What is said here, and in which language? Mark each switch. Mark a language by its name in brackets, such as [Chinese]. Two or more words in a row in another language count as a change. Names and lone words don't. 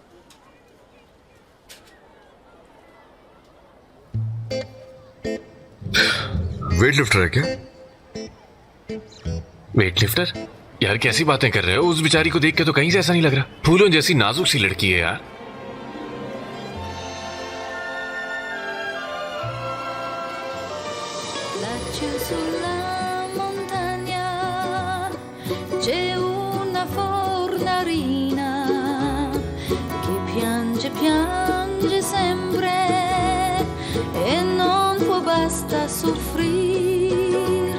[Hindi] वेट लिफ्टर है क्या? वेट लिफ्टर? यार कैसी बातें कर रहे हो? उस बेचारी को देख के तो कहीं से ऐसा नहीं लग रहा। फूलों जैसी नाजुक सी लड़की है यार। [Italian] C'è una fornarina che piange sempre e non può basta soffrir.